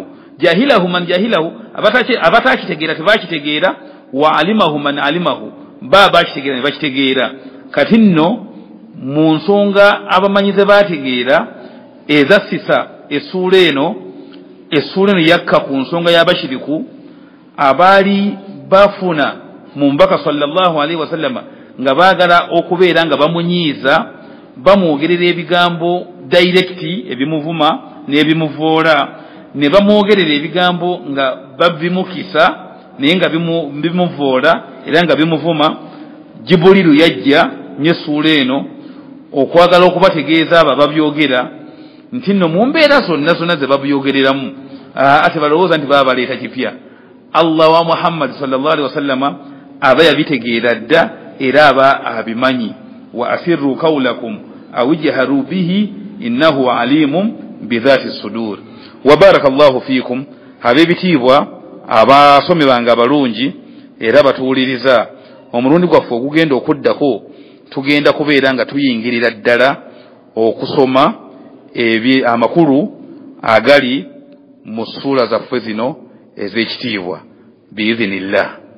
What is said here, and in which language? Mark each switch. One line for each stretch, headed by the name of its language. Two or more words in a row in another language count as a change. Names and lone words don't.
Arabic: جهله من جهله,
Ganda: abatakitegeera tebakitegeera,
Arabic: وعلمه من علمه,
Ganda: baba bakitegeera ne bakitegeera. Kati nno mu nsonga abamanyize bategeera ezassisa essuula eno yakka ku nsonga y'abashiriku abaali bafuna mu mbaka
Arabic: صلى الله عليه وسلم
Ganda: nga baagala okubeera nga bamunyiiza, bamwogerera ebigambo direct ebimuvuma n'ebimuvoola ne bamwogerera ebigambo nga babimukisa naye nga bimuvoola era nga bimuvuma. Jibuliru yajja n'essuula eno okwagala okubategeeza abo ababyogera nti nno mu mbeera zonna zonna ze babyogereramu ate balowooza nti baba baleeta kipya. Allah wa Muhammad
Arabic: صلى الله عليه وسلم
Ganda: aba yabitegeera dda era aba abimanyi.
Arabic: وأسروا قولكم أو اجهروا به إنه عليم بذات الصدور. وبارك الله فيكم.
Ganda: Ab'ebitiibwa abasomi bange abalungi era batuwuliriza, omulundi gwaffe ogugenda okuddako tugenda kubeera nga tuyingirira ddala okusoma amakulu agali mu ssuula zaffe zino ez'ekitiibwa biidhinillah.